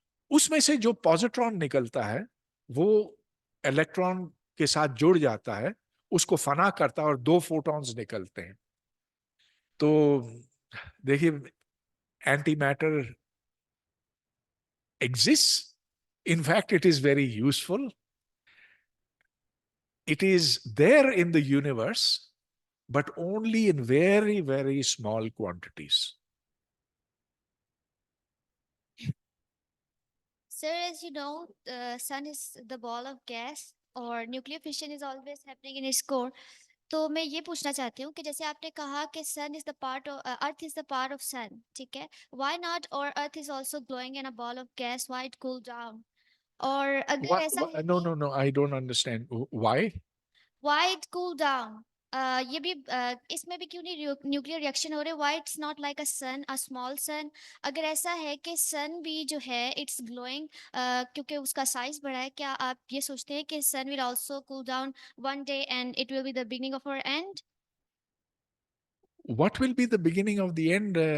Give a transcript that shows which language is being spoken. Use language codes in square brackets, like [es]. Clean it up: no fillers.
[hi] उसमें से जो पॉजिट्रॉन निकलता है वो इलेक्ट्रॉन के साथ जुड़ जाता है, उसको फना करता है और 2 फोटॉन्स निकलते हैं। तो देखिए, anti matter exists. [en] In fact, it is very useful. It is there in the universe, but only in very, very small quantities. Sir, as you know, the sun is the ball of gas or nuclear fission is always happening in its core. [hi] तो मैं ये पूछना चाहती हूँ कि जैसे आपने कहा कि [en] Sun is the part of earth is the part of sun, ठीक है, why not और earth is also glowing in a ball of gas, why it cool down? [hi] और अगर ऐसा है [en] No, [hi] कि [en] no, no, I don't understand. Why? Why it cool down, [hi] ये भी इसमें भी क्यों नहीं न्यूक्लियर रिएक्शन हो रहे? [en] Why it's not like a sun, a small sun? [hi] अगर ऐसा है कि सन भी जो है [en] it's glowing [hi] क्योंकि उसका साइज बड़ा है, क्या आप ये सोचते हैं कि [en] Sun will also cool down one day and it will be the beginning of our end? What will be the beginning of the end?